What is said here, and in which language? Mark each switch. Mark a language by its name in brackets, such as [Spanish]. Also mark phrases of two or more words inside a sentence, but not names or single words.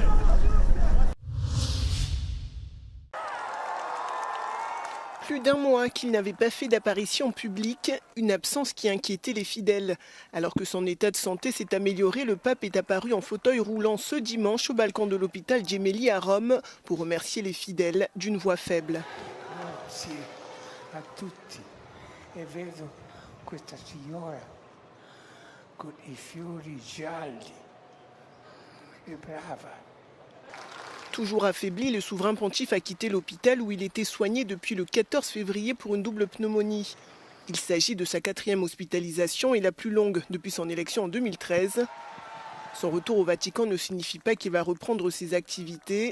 [French] Plus d'un mois qu'il n'avait pas fait d'apparition publique, une absence qui inquiétait les fidèles. Alors que son état de santé s'est amélioré, le pape est apparu en fauteuil roulant ce dimanche au balcon de l'hôpital Gemelli à Rome pour remercier les fidèles d'une voix faible. [Italian] Grazie a tutti. E vedo questa signora con I fiori gialli. È brava. [French] Toujours affaibli, le souverain pontife a quitté l'hôpital où il était soigné depuis le 14 février pour une double pneumonie. Il s'agit de sa 4e hospitalisation et la plus longue depuis son élection en 2013. Son retour au Vatican ne signifie pas qu'il va reprendre ses activités.